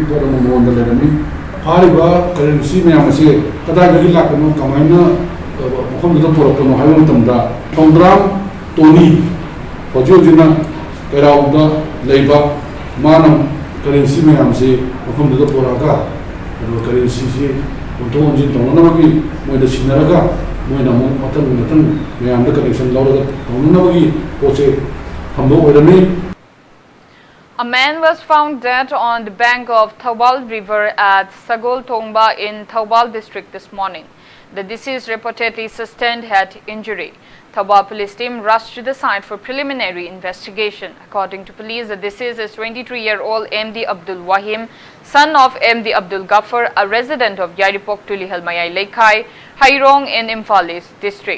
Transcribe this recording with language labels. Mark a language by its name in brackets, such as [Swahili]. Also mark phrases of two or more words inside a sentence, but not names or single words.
[Manipuri] ꯄꯣꯠ ꯑꯃ ꯃꯉꯣꯟꯗ ꯂꯩꯔꯝꯃꯤ ꯐꯥꯔꯤꯕ ꯀꯔꯦꯟꯁꯤ ꯃꯌꯥꯝ ꯑꯁꯤ ꯀꯗꯥꯏꯗꯒꯤ ꯂꯥꯛꯄꯅꯣ ꯀꯃꯥꯏꯅ ꯃꯐꯝꯗꯨꯗ ꯄꯨꯔꯛꯄꯅꯣ ꯍꯥꯏꯕ ꯃꯇꯝꯗ ꯊꯣꯡꯗ꯭ꯔꯥꯝ ꯇꯣꯅꯤ ꯍꯧꯖꯤꯛ ꯍꯧꯖꯤꯛꯅ ꯀꯩꯔꯥꯎꯗ ꯂꯩꯕ ꯃꯥꯅ ꯀꯔꯦꯟꯁꯤ ꯃꯌꯥꯝꯁꯤ ꯃꯐꯝꯗꯨꯗ ꯄꯨꯔꯛꯑꯒ ꯀꯔꯦꯟꯁꯤꯁꯤ ꯑꯣꯟꯊꯣꯛ ꯑꯣꯟꯁꯤꯟ ꯇꯧꯅꯅꯕꯒꯤ ꯃꯣꯏꯗ ꯁꯤꯟꯅꯔꯒ ꯃꯣꯏꯅ ꯑꯃꯨꯛ ꯃꯊꯪ ꯃꯌꯥꯝꯗ ꯀꯅꯦꯛꯁꯟ ꯂꯧꯔꯒ ꯇꯧꯅꯅꯕꯒꯤ ꯄꯣꯠꯁꯦ ꯊꯝꯕ ꯑꯣꯏꯔꯝꯃꯤ. [English] A man was found dead on the bank of Thawal River at Sagol Tongba in Thawal district this morning. The deceased reportedly sustained head injury. Thawal police team rushed to the site for preliminary investigation. According to police, the deceased is 23-year-old MD Abdul Wahim, son of MD Abdul Ghaffar, a resident of Yaripok Tulihalmayai Laikai, Hairong in Imphal East district.